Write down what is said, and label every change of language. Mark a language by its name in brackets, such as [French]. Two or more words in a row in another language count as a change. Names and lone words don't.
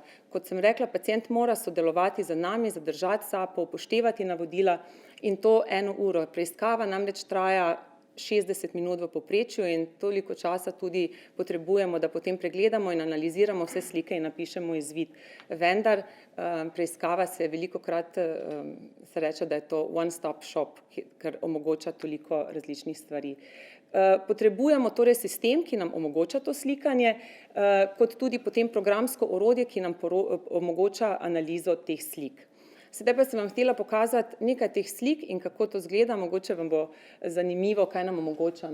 [Slovenian] Kot sem rekla, pacient mora sodelovati z nami, zadržati sapo, upoštevati navodila in to 1 uro. Preiskava namreč traja 60 minut v povprečju in toliko časa tudi potrebujemo, da potem pregledamo in analiziramo vse slike in napišemo izvid. Vendar preiskava se velikokrat se reče, da je to [English] one-stop shop, [Slovenian] ker omogoča toliko različnih stvari. Potrebujemo torej sistem, ki nam omogoča to slikanje, kot tudi potem programsko orodje, ki nam omogoča analizo teh slik. Sedaj pa sem vam htela pokazati nekaj teh slik in kako to izgleda, mogoče vam bo zanimivo, kaj nam omogoča.